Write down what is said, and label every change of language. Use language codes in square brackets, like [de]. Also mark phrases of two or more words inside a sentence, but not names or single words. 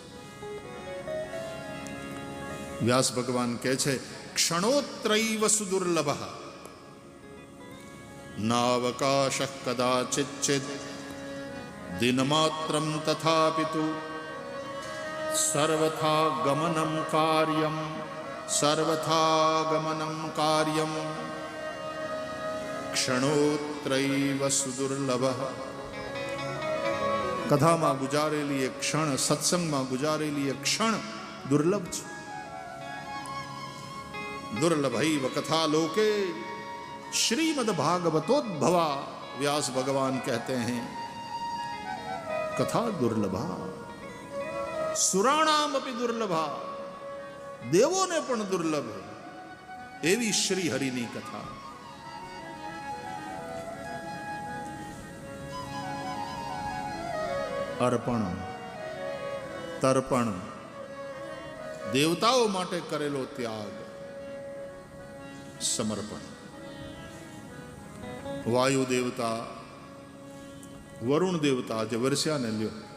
[gu] વ્યાસ ભગવાન કહે છે [sa] ક્ષણોત્રૈવ સુદુર્લભ નાવકાશ કદાચિચ્ચિદ દિનમાત્રમ તથાપિતુ સર્વથા ગમનમ કાર્યમ ક્ષણોત્રૈવ સુદુર્લભ. [gu] કથામાં ગુજારેલી એક ક્ષણ, સત્સંગમાં ગુજારેલી એક ક્ષણ दुर्लभ છે. [sa] दुर्लभैव कथा लोके श्रीमद् भागवतोद्भवा. [hi] व्यास भगवान कहते हैं [sa] कथा दुर्लभा, सुराणाम अपि दुर्लभा, [gu] દેવોને પણ દુર્લભ એવી શ્રી હરિની કથા. અર્પણ, તર્પણ, દેવતાઓ માટે કરેલો ત્યાગ, સમર્પણ. વાયુ દેવતા, વરુણ દેવતા જે વરસ્યાને લ્યો.